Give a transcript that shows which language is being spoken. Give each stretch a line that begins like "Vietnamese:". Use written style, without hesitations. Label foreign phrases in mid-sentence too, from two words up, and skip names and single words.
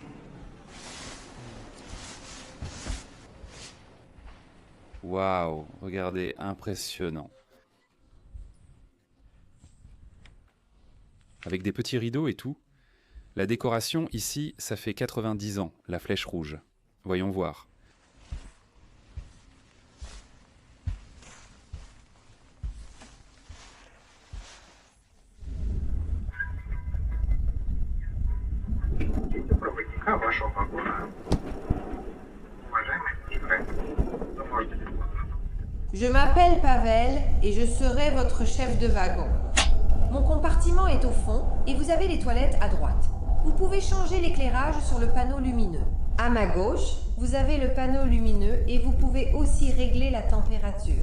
French: Waouh, regardez, impressionnant. Avec des petits rideaux et tout. La décoration, ici, ça fait 90 ans, la flèche rouge. Voyons voir.
Russian: Простите, проводника вашего вагона. Уважаемый Игорь, вы можете
French: Je m'appelle Pavel et je serai votre chef de wagon. Mon compartiment est au fond et vous avez les toilettes à droite. Vous pouvez changer l'éclairage sur le panneau lumineux. À ma gauche, vous avez le panneau lumineux et vous pouvez aussi régler la température.